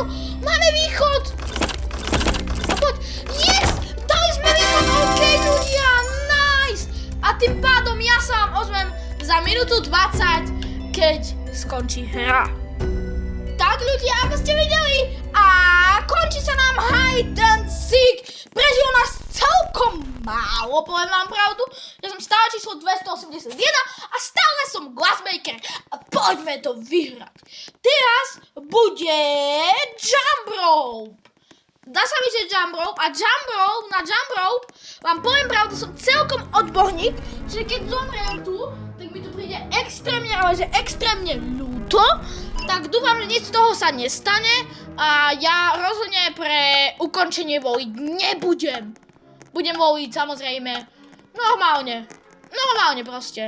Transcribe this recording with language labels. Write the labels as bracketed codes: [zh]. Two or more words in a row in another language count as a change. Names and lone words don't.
[sk] Máme východ! A poď! Yes! Dali sme východ! OK, ľudia! Nice! A tým pádom ja sa vám ozvem za minútu 20, keď skončí hra. Tak ľudia, ako ste videli, a končí sa nám [en] hide and seek. [sk] Prežilo nás celkom málo, poviem vám pravdu. Ja som stále číslo 281 a stále som Glassmaker a poďme to vyhrať. Teraz bude [en] jump rope. [sk] Dá sa mi, že [en] jump rope [sk] a na [en] jump rope [sk] vám poviem pravdu, som celkom odborník, že keď zomriem tu, tak mi to príde extrémne, ale že extrémne ľúto. Tak dúfam, že nič z toho sa nestane a ja rozhodne pre ukončenie voliť nebudem. Budem voliť samozrejme normálne proste.